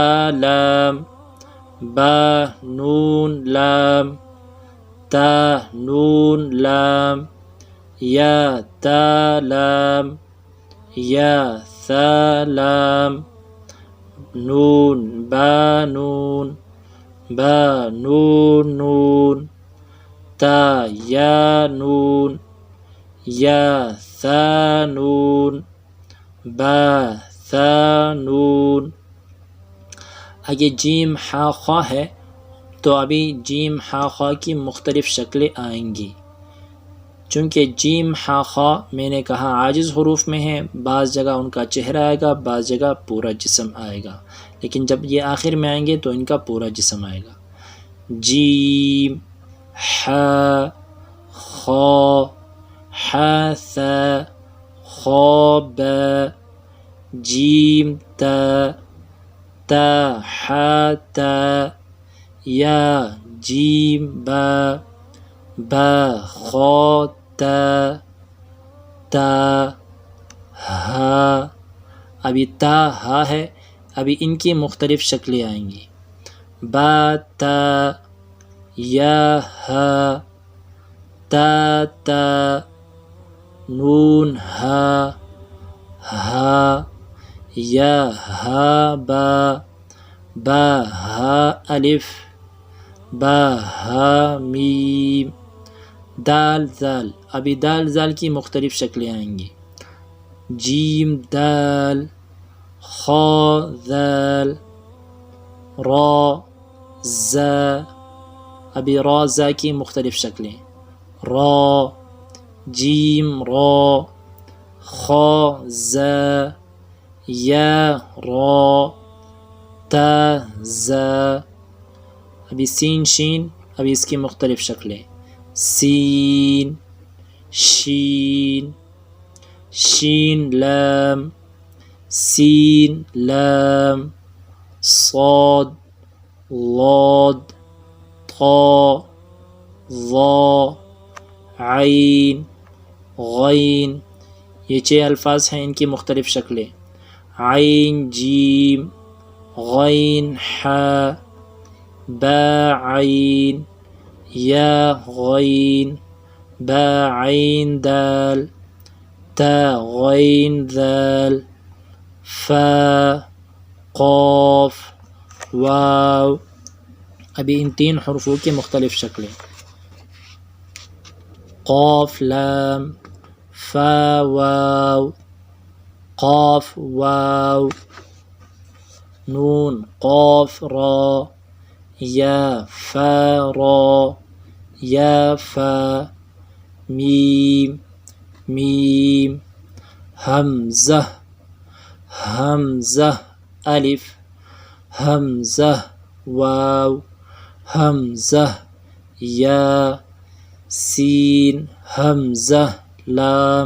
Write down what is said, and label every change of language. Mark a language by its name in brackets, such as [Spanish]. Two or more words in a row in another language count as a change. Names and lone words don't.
[Urdu] لام، با نون لام، تا نون لام، یا تا لام، یا ثا لام، نون با نون، با نون نون، تا یا نون، یا ثا نون، با ثا نون. اگے جیم حا خا ہے تو ابھی جیم حا خا کی مختلف شکلیں آئیں گی. چونکہ جیم حا خا میں نے کہا عاجز حروف میں ہیں، بعض جگہ ان کا چہرہ آئے گا، بعض جگہ پورا جسم آئے گا، لیکن جب یہ آخر میں آئیں گے تو ان کا پورا جسم آئے گا. جیم، حا، خا، حا ثا، خا با، جیم تا، تا حا تا، یا جیم با، با خا تا، تا ہا. ابھی تا ہا ہے، ابھی ان کی مختلف شکلیں آئیں گی. با تا، یا ہا، تا تا، نون ہا، ہا، یا ہا با، با ہا الف، با ہا میم. دال ذال، ابھی دال ذال کی مختلف شکلیں آئیں گی. جیم دال، خا ذال، را زا، ابھی را زا کی مختلف شکلیں. را، جیم را، خا زا، یا را، تا زا. ابھی سین شین، ابھی اس کی مختلف شکلیں. سین، شین، شین لام، سین لام، صاد، ضاد، طا، ظا، عین، غین. یہ 6 الفاظ ہیں، ان کی مختلف شکلیں. عین جیم، غین حا، با عین، یا غین، با عین دال، تا غین ذال، فا، قاف، واو. ابھی ان 3 حروفوں کی مختلف شکلیں. قاف لام، فا واو، قاف واو، نون قاف را، یا فا را، یا فا، میم، میم، حمزہ، حمزہ الف، حمزہ واو، حمزہ یا، سین، حمزہ لام.